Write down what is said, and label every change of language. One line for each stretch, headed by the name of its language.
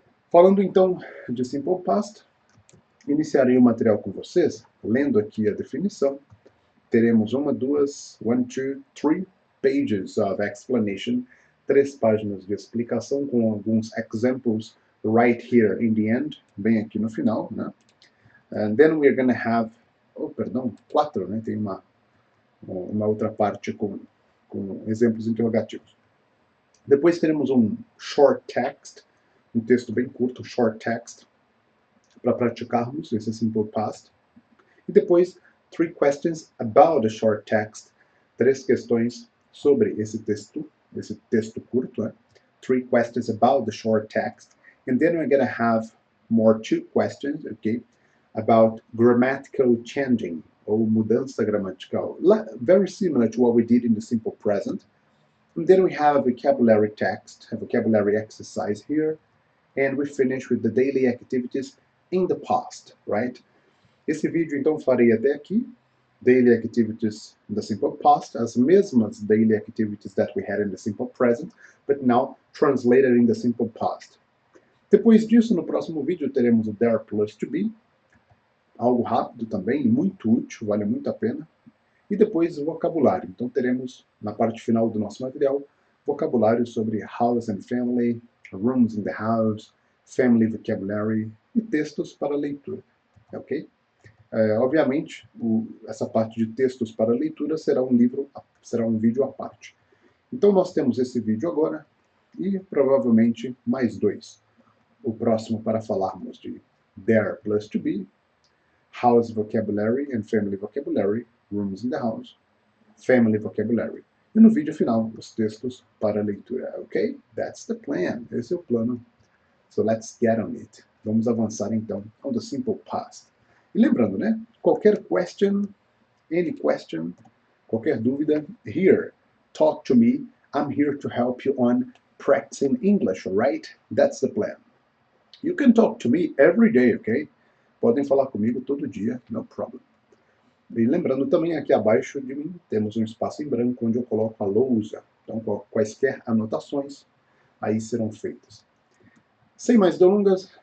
Portuguese: Falando então de simple past, iniciarei o material com vocês, lendo aqui a definição. Teremos
English: one, two, three pages of explanation,
Portuguese: 3 páginas de explicação com alguns
English: examples right here in the end,
Portuguese: bem aqui no final, né?
English: And then we're going to have, 4, né?
Portuguese: Tem uma outra parte com exemplos interrogativos. Depois teremos um short text, um texto bem curto, short text, para praticarmos esse simple past. E depois,
English: 3 questions about the short text,
Portuguese: 3 questões sobre esse texto curto, né?
English: 3 questions about the short text. And then we're going to have more 2 questions, okay, about grammatical changing,
Portuguese: ou mudança gramatical.
English: Very similar to what we did in the simple present. And then we have a vocabulary text, a vocabulary exercise here, and we finish with the daily activities in the past, right?
Portuguese: Esse vídeo então farei até aqui,
English: daily activities in the simple past,
Portuguese: as mesmas
English: daily activities that we had in the simple present, but now translated in the simple past.
Portuguese: Depois disso, no próximo vídeo, teremos o there plus to be, algo rápido também, muito útil, vale muito a pena. E depois o vocabulário. Então teremos, na parte final do nosso material, vocabulário sobre
English: house and family, rooms in the house, family vocabulary
Portuguese: e textos para leitura. Ok? Obviamente, essa parte de textos para leitura será um vídeo à parte. Então nós temos esse vídeo agora e provavelmente mais 2. O próximo para falarmos de
English: there plus to be, house vocabulary and family vocabulary, rooms in the house, family vocabulary.
Portuguese: E no vídeo final, os textos para leitura, ok?
English: That's the plan.
Portuguese: Esse é o plano.
English: So let's get on it.
Portuguese: Vamos avançar então
English: on the simple past.
Portuguese: E lembrando, né?
English: Qualquer question, any question,
Portuguese: qualquer dúvida,
English: here, talk to me. I'm here to help you on practicing English, alright? That's the plan. You can talk to me every day, ok?
Portuguese: Podem falar comigo todo dia,
English: no problem.
Portuguese: E lembrando também, aqui abaixo de mim, temos um espaço em branco onde eu coloco a lousa. Então, quaisquer anotações aí serão feitas. Sem mais delongas,